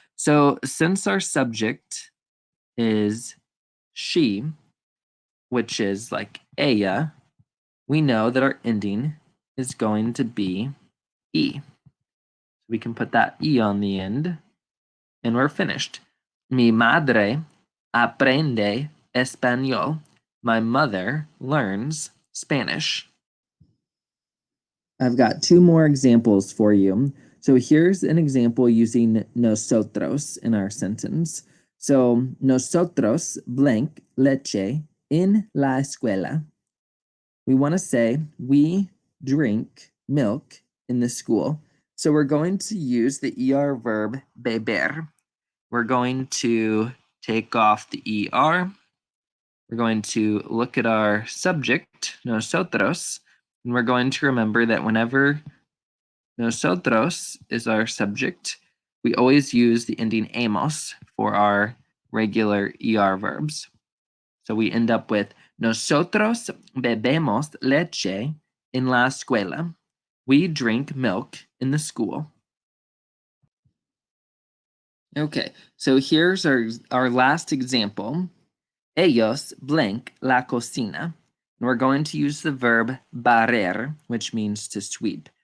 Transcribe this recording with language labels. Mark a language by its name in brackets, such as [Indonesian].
[English] So since our subject is she, which is like ella, we know that our ending is going to be e. We can put that e on the end, and we're finished. [Spanish] Mi madre aprende español. [English] My mother learns Spanish. I've got 2 more examples for you. So here's an example using nosotros in our sentence. [Spanish] So nosotros blank leche en la escuela. [English] We want to say we drink milk in the school. So we're going to use the ER verb beber. We're going to take off the ER. We're going to look at our subject, nosotros, and we're going to remember that whenever nosotros is our subject, we always use the ending amos for our regular ER verbs. So we end up with [Spanish] nosotros bebemos leche en la escuela. [English] We drink milk in the school. Okay, so here's our last example. Ellos blank la cocina. And we're going to use the verb barrer, which means to sweep.